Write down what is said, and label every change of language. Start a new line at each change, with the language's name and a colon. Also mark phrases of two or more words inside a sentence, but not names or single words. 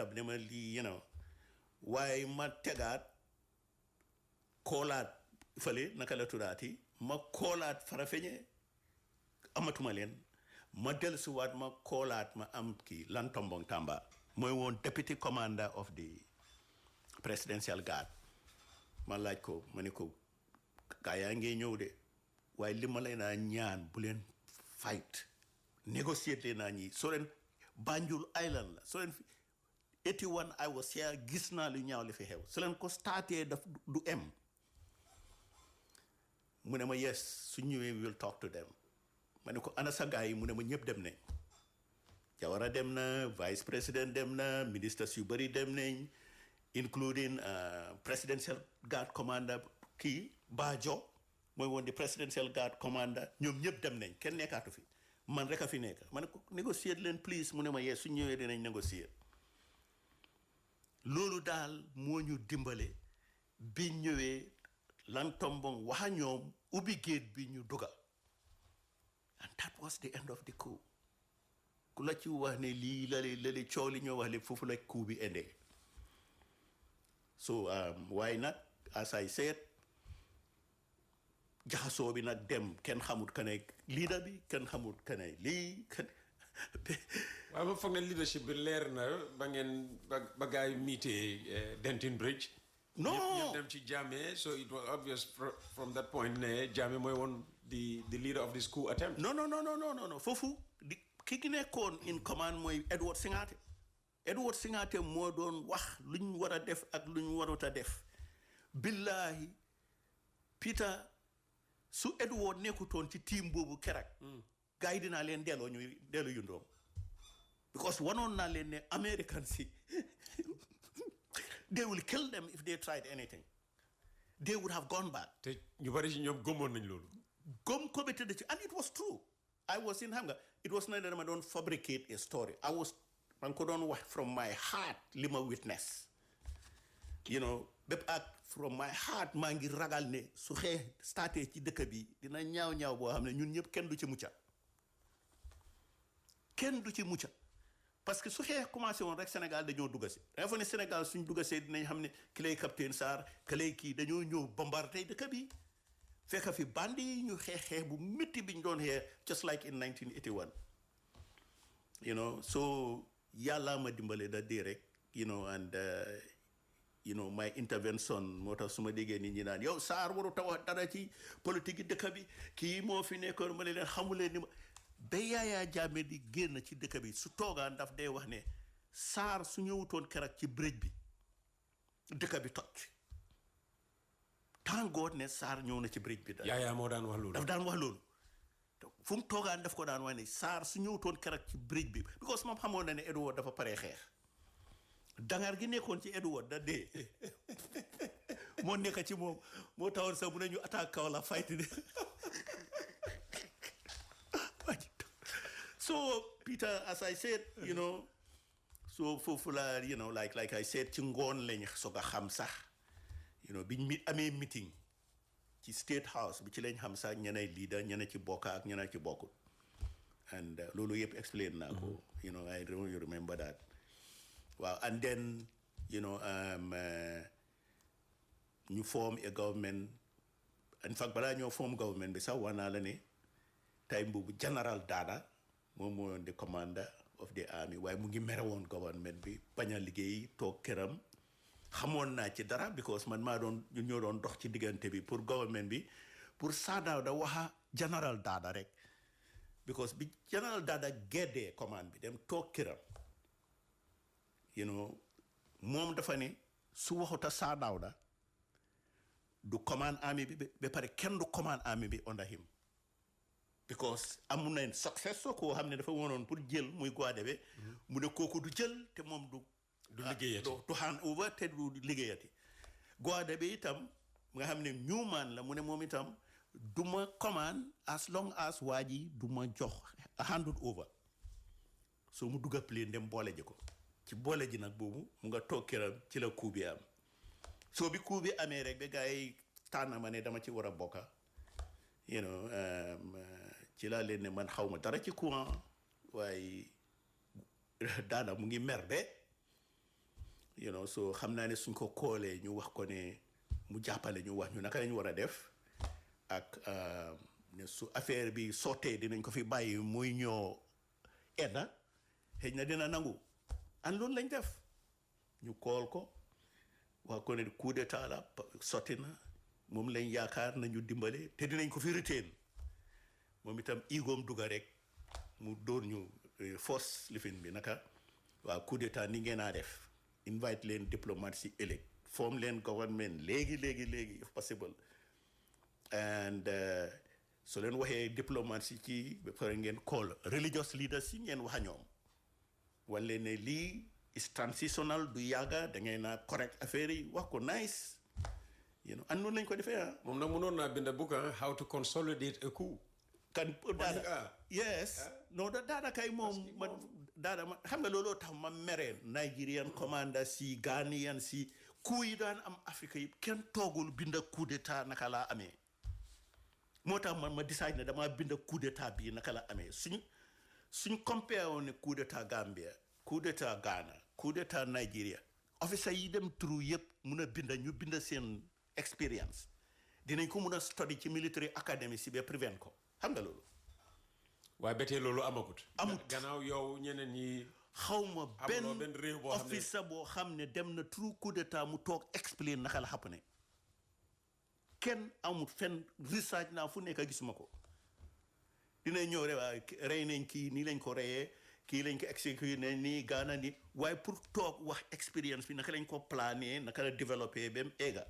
Wolof: ne ma lii
English: you know
Wolof: waaye ma tegaat koolaat fële naka la tuddaati ma koolaat Farafenni amatuma leen ma dellusiwaat ma koolaat ma am kii Lantombong Tamba mooy woon
English: deputy commander of the presidential guard
Wolof: ma laaj ko ma ne ko gaa yaa ngee ñëw de waaye li ma lay naa ñaan bu leen fight négocier leen naa ñi soo leen Banjul Island la soo leen 81
English: I was here
Wolof: gis naa lu ñaaw li fi xew soo leen ko starté daf du em mu ne ma yes su ñëwee
English: we will talk to them
Wolof: ma ne ko ana sa gars yi mu ne ma ñëpp dem nañ Jawara dem na
French: vice président
Wolof: dem na ministres yu bëri dem nañ
English: including presidential guard commander
Wolof: kii Bajo mooy woon di
English: presidential guard commander
Wolof: ñoom ñëpp dem nañ kenn nekkaatu fi man rek a fi nekk ma ne ko négocier leen please mu ne ma yee su ñëwee dinañ négocier loolu daal moo ñu dimbale bi ñëwee Lantombong waxa ñoom ubbi géet bi ñu duga
English: and that was the end of the coup
Wolof: ku la ci wax ne lii lale coow li ñoo wax le foofu la coup bi endee so waaye nag
English: as I said
Wolof: jaxasoo bi nag dem kenn xamut ka ne leader bi kenn xamut ka ne lii waaye ma foog ne leadership bi leer na ba ngeen ba gars yi meetee Denton Bridge no ñëpp dem ci Jammeh
English: so it was obvious from that point
Wolof: ne Jammeh mooy woon
English: the leader of this coup attempt
Wolof: no foofu di ki nekkoon
English: in command
Wolof: mooy Edward Singate moo doon wax lu ñu war a def ak lu ñu warut a def billahi Peter su Edward nekkutoon ci team boobu kerak gars yi dinaa leen delloo ñuy dellu yundoom because wanoon naa leen ne Americans si
English: they will kill them if they tried anything they would have gone back
Wolof: te ñu bari ci ñoom gëmoon nañ loolu gom ko be tëdd ci
English: and it was true I was in
Wolof: xam nga
English: it was not that I don't fabricate a story
Wolof: man ko doon wax
English: from my heart
Wolof: li ma witness
English: you know
Wolof: bépp ak
English: from my heart
Wolof: maa ngi ragal ne su xee starté ci dëkk bi dina ñaaw boo xam ne ñun ñëpp kenn du ci mucca
French: parce que
Wolof: su xee commencé woon rek Sénégal dañoo dugga si danga fa ne Sénégal suñ dugga see dinañ xam ne ki lay capitaine Sarr ki lay kii dañoo ñëw bombardé dëkk bi fekk fi bandi yi ñu xeex bu métti bi ñu doon xeex
English: just like in 1981 you know
Wolof: so yàlla ma dimbale da dee rek
English: you know and my intervention
Wolof: moo tax su ma déggee nit ñi naan yow Sarr waru taw dara ci politique yi dëkk bi kii moo fi nekkoon ma ne leen xamuleen ni ma ba Yaya Jammeh di génn ci dëkk bi su toogaan daf day wax ne Sarr su ñëwutoon keroog ci bridge bi dëkk bi toj
English: thank God
Wolof: ne Sarr ñëw na ci bridge bi Yaya moo daan wax loolu daf daan wax loolu fu mu toogaan daf ko daan wax ne Sarr su ñëwutoon keroog ci bridge bi because moom xamoon na ne Edward dafa paree xeex dangar gi nekkoon ci Edward da dee moo nekk ci moom moo tawoon sax mu ne ñu attaque kaw la fight de
English: so Peter, as I said, you know, so foofu you know, like I said,
Wolof: ci ngoon lañ soog a xam sax,
English: you know,
Wolof: biñ amee meeting ci State House bi ci lañ xam sax ñeneen leader ñeneen ci bokk ak ñeneen ci bokkut, and loolu yëpp explain naa ko,
English: you know, I remember that. Wow, and then, you know, ñu form a government. In fact,
Wolof: balaa ñoo form government bi sax wax naa la ne time boobu General Dada moom moo
English: the commander of the army
Wolof: waaye mu ngi mere woon government bi bañ a liggéey toog këram xamoon naa ci dara because man maa doon ñu ñoo doon dox ci diggante bi pour government bi pour Sadaaw da waxa General Dada rek because bi General Dada geddee commande bi dem toog këram,
English: you know,
Wolof: moom dafa ne su waxuta Sadaaw da du command army bi ba pare kenn du command army bi
English: under him
Wolof: because amu na success soo ko xam ne dafa wonoon pour jël muy Gwadebe mu ne kooku du jël te moom du liggéeyati du
English: hand over
Wolof: te du liggéeyati Gwadebe itam nga xam ne Newman la mu ne moom itam du ma command
English: as long as
Wolof: waa ji du ma jox
English: handed over
Wolof: so mu dugga plane dem boole ji ko ci boole ji nag boobu mu nga toog këram ci la coup bi am so bi coup bi amee rek ba gars yi tànn ma ne dama ci war a bokka,
English: you know,
Wolof: ci laa leen ne man xaw ma dara ci courant waaye Dada mu ngi mer de,
English: you know,
Wolof: so xam naa ne suñ ko koolee ñu wax ko ne mu jàppale ñu wax ñu naka lañu war a def ak ne su affaire bi sottee dinañ ko fi bàyyi muy ñoo edda xëy na dina nangu an loolu lañ def ñu kool ko wax ko ne
French: coup d'état
Wolof: la sotti na moom lañ yaakaar nañu dimbale te dinañ ko fi reteen moom itam igoom dugga rek mu dóor ñu force lifin bi naka waaw
French: coup d'état
Wolof: ni ngeen a def invite leen diplomate si ëllëg form leen government léegi
English: if possible
Wolof: and so leen waxee diplomate si ci ba pare ngeen call religious leaders si ngeen wax a ñoom wan leen ne lii
English: is transitional
Wolof: du yàgga da ngay naa correct affaire yi wax ko nice,
English: you know,
Wolof: and noonu lañ ko defee moom nag mënoon naa bind book
English: how to consolidate a coup
Wolof: kan Dada yes no Dada kay moom man Dada ma xam nga looloo tax ma mereen
English: Nigerian commander
Wolof: si Ghanaian si coup yi daan am Afrique yi kenn toogul binda
French: coup d'état
Wolof: naka laa amee moo tax man ma decide ne dama binda
French: coup d'état
Wolof: bii naka la amee suñ compare woon ne
French: coup d'état
Wolof: Gambia,
French: coup d'état
Wolof: Ghana,
French: coup d'état
Wolof: Nigeria, officer yi dem through yëpp mun a binda ñu binda seen experience dinañ ko mun a study ci
English: military academy
Wolof: si ba prevent ko xam nga loolu waaye betee loolu amut gannaaw yow ñeneen ñi xawma benn officer boo xam ne dem na through
French: coup d'état
Wolof: mu toog explain naka la xapp ne kenn amut fenn research naa fu nekk gisuma ko dinañ ñëw rek waa rey nañ kii nii lañ ko reyee kii lañ ko exécuté ne nii Ghana ni waaye pour toog wax expérience bi naka lañ ko plané naka la développé ba mu egga